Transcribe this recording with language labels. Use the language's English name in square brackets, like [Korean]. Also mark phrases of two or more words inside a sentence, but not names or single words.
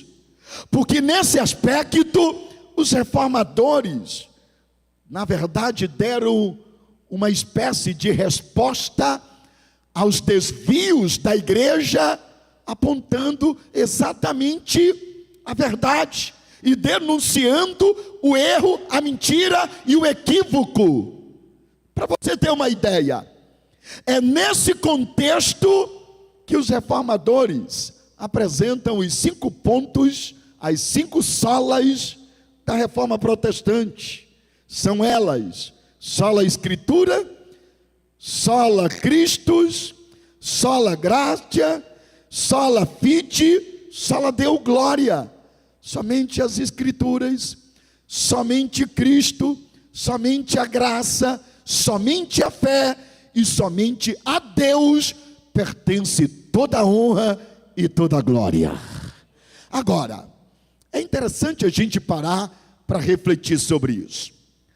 [Portuguese] Porque nesse aspecto os reformadores, na verdade, deram uma espécie de resposta aos desvios da igreja, apontando exatamente a verdade e denunciando o erro, a mentira e o equívoco. Para você ter uma ideia, é nesse contexto que os reformadores apresentam os 5 pontos, as 5 solas da reforma protestante. São elas: [Latin] sola Escritura, sola Christus, sola Gratia, sola Fide, sola Deo Glória. [Portuguese] Somente as Escrituras, somente Cristo, somente a graça, somente a fé e somente a Deus pertence toda a honra e toda a glória. Agora, é interessante a gente parar para refletir sobre isso.